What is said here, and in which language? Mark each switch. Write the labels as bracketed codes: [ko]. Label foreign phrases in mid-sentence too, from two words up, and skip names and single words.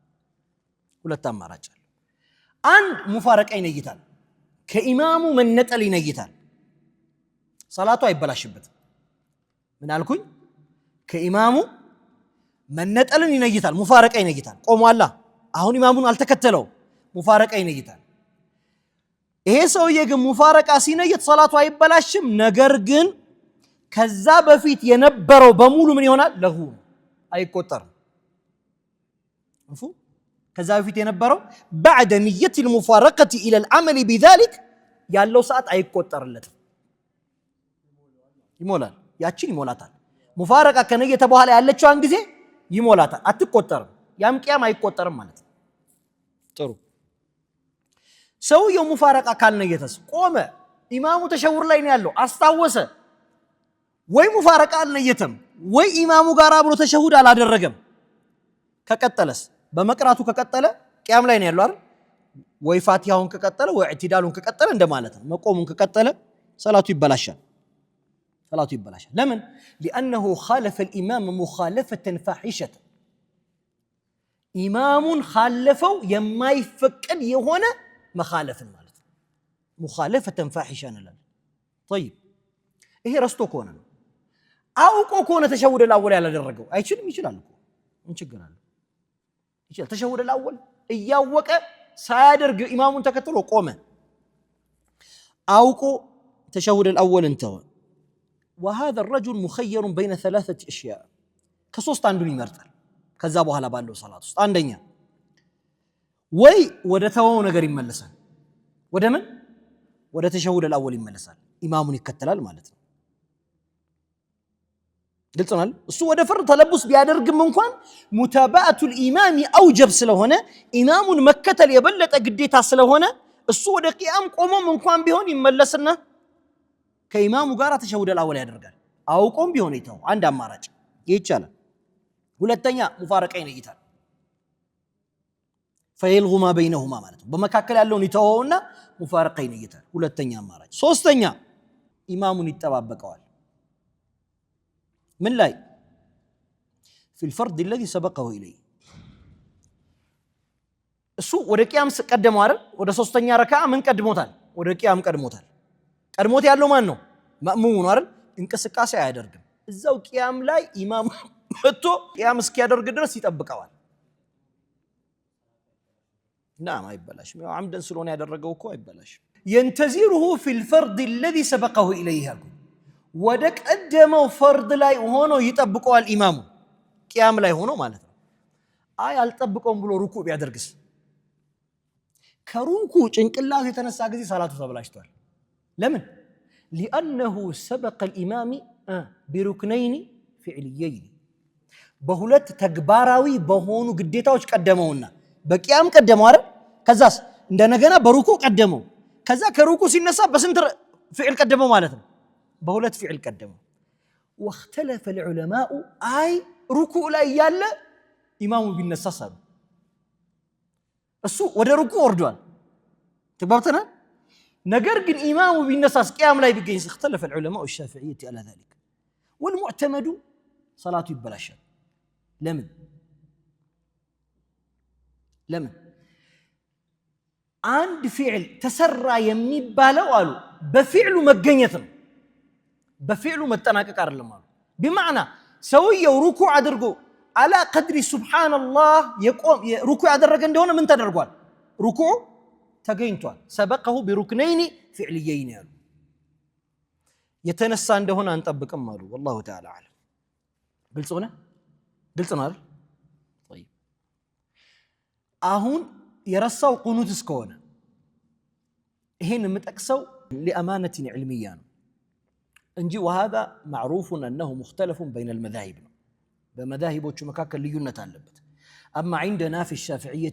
[am] አንድ ሙፋረቃ ይነይታል ከኢማሙ መነጠል ይነይታል ሰላቱ አይበላሽበት ምን አልኩኝ ከኢማሙ መነጠልን ይነይታል ሙፋረቃ ይነይታል ቆሟላ አሁን ኢማሙን አልተከተለው ሙፋረቃ ይነይታል ይሄ ሰውዬ ግን ሙፋረቃ ሲነይት ሰላቱ አይበላሽም ነገር ግን ከዛ በፊት የነበረው በሙሉ ምን ይሆናል ለሁ አይቆጠርም مفهوم ከዛ በፊት የነበረው [ar] بعد نية المفارقة إلى العمل بذلك [am] ያለው ሰዓት አይቆጠርለትም ይሞላል ያቺን ይሞላታል ሙፋረቃ ከነየተ በኋላ ያለችው ጊዜ ይሞላታል አትቆጠርም ያም ቂያም አይቆጠርም ማለት ነው ጥሩ ሰውየው ሙፋረቃ ካልነየተስ ቆመ ኢማሙ ተሸሁድ ላይ ነው ያለው አስታወሰ ወይ ሙፋረቃ አልነየተም ወይ ኢማሙ ጋር አብሮ ተሸሁድ አላደረገም ከቀጠለስ በመቅራቱ ከቀጠለ ቂያም ላይ ነው ያለው አይደል ወይ ፋቲሃውን ከቀጠለ ወይ ኢዕቲዳሉን ከቀጠለ እንደማለት ነው መቆሙን ከቀጠለ ሰላቱ ይበላሻል ለምን [ar] لانه خالف الامام مخالفه فاحشه [am] ኢማሙን خالفው የማይፈቀድ የሆነ መخالفን ማለት ነው [ar] مخالفه فاحشه [am] እንላለን طيب ይሄ ረስቶ ከሆነ ነው አውቆ ከሆነ [ar] تشهد الأول [am] ያላደረገው አይችልም ይችላል እኮ ምን ችግር አለ ይችላል [ar] تشهد الأول [am] እያወቀ ሳያደርግ ኢማሙን ተከትሎ ቆመ አውቆ [ar] تشهد الأول [am] እንተወ [ar] وهذا الرجل مخير بين ثلاثه اشياء [am] ከሶስት አንዱን ይመርጣል ከዛ በኋላ ባለው ሰላት ውስጥ አንደኛ ወይ ወደ ተወው ነገር ይመለሳል ወደ ምን ወደ [ar] تشهد الأول [am] ይመለሳል ኢማሙን ይከተላል ማለት ነው ግልጽ ነው እሱ ወደ ፍርድ ተለብስ ቢያደርግም እንኳን [ar] متابعة الامام اوجب [am] ስለሆነ ኢማሙን መከተል የበለጠ ግዴታ ስለሆነ እሱ ወደ ቂያም ቆሞም እንኳን ቢሆን ይመለስና ከኢማሙ ጋር [ar] تشهد الأول [am] ያደርጋል አውቆም ቢሆን ይተው አንድ አማራጭ ይቻላል ሁለተኛ ሙፋረቃ ይነይታል [ar] فيلغ ما بينهما [am] ማለት ነው በመካከል ያለውን ይተውና ሙፋረቃ ይነይታል ሁለተኛ አማራጭ ሶስተኛ ኢማሙን ይተባበቀዋል [ar] من لا في الفرض الذي سبقه إليه [am] እሱ ወደ ቂያም ቀደመው አይደል ወደ ሶስተኛ ረካዓ ምን ቀድሞታል ወደ ቂያም ቀድሞታል ቀድሞት ያለው ማን ነው ማእሙሙ ነው አይደል እንቅስቃሴ አያደርግም እዛው ቂያም ላይ ኢማም መጥቶ ቂያም እስኪያደርግ ድረስ ይጠብቀዋል نعم አይበላሽም ያው አምደን ስለሆነ ያደረገው እኮ አይበላሽም [ar] ينتظره في الفرض الذي سبقه اليه [am] ወደ ቀደመው ፈርድ ላይ ሆኖ ይጠብቀዋል ኢማሙ ቂያም ላይ ሆኖ ማለት ነው አይ አልጠብቀውም ብሎ ሩኩዕ ቢያደርግስ ከሩኩዕ ጭንቅላት የተነሳ ጊዜ ሰላቱ ተበላሽቷል ለምን [ar] لانه سبق الامام بركنين فعليين [am] በሁለት ተግባራዊ በሆኑ ግዴታዎች ቀደመውና በቂያም ቀደመው አይደል ከዛስ እንደነገና በሩኩዕ ቀደመው ከዛ ከሩኩዕ ሲነሳ በስንት ፍዕል ቀደመው ማለት ነው በሁለት ፍዕል ቀደመው [ar] واختلف العلماء [am] አይ ሩኩዕ ላይ ያለ ኢማሙ ቢነሳ ሰሩ እሱ ወደ ሩኩዕ ወርዷል ተባብተናል ነገር ግን ኢማሙ ቢነሳስ ቂያም ላይ ቢገኝ [ar] اختلف العلماء الشافعية على ذلك والمعتمد صلاته [am] ይበላሻል ለምን አንድ ፍዕል ተሰራ የሚባለው አሉ በፍዕሉ መገኘት ነው በፍዕሉ መጠናቀቅ አይደለም አሉ بمعنى ሰውየው ሩኩዕ አድርጎ [ar] على قدر سبحان الله يقوم [am] ሩኩዕ ያደረገ እንደሆነ ምን ተደርጓል ሩኩዕ ተገኝቷል [ar] سبقه بركنين فعليين [am] ያሉ የተነሳ እንደሆነ አንጠብቅም አሉ [ar] والله تعالى اعلم [am] ግልጽ ነው አይደል طيب አሁን የረሳው ቁኑት እስከሆነ ይሄን የምጠቅሰው [ar] لأمانة علمية [am] ነው እንጂ [ar] وهذا معروف انه مختلف بين المذاهب [am] በመذاهቦቹ መካከል ልዩነት አለበት [ar] اما عندنا في الشافعية